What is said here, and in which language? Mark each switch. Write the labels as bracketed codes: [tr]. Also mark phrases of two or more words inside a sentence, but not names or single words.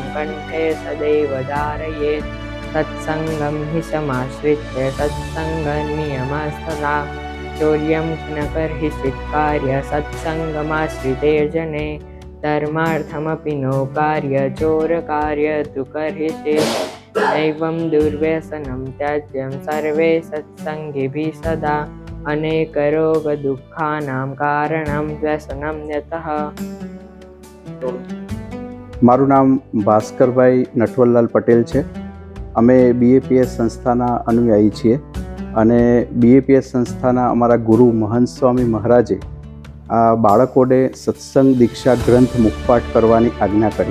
[sa] कण्ठे सदैव धारयेत् सत्सङ्गं हि समाश्रित्य सत्सङ्गनियमस्तथा चौर्यं न कर्हिषित् कार्य सत्सङ्गमाश्रितेर्जने धर्मार्थमपि नो कार्य चोरकार्य तु कर्हिषित् नैवं दुर्व्यसनं त्याज्यं सर्वे सत्सङ्गिभिः सदा अनेकरोगदुःखानां कारणं व्यसनं यतः। [gu] મારું નામ ભાસ્કરભાઈ નટવરલાલ પટેલ છે. અમે બીએપીએસ સંસ્થાના અનુયાયી છીએ અને બીએપીએસ સંસ્થાના અમારા ગુરુ મહંત સ્વામી મહારાજે આ બાળકોને સત્સંગ દીક્ષા ગ્રંથ મુખપાઠ કરવાની આજ્ઞા કરી.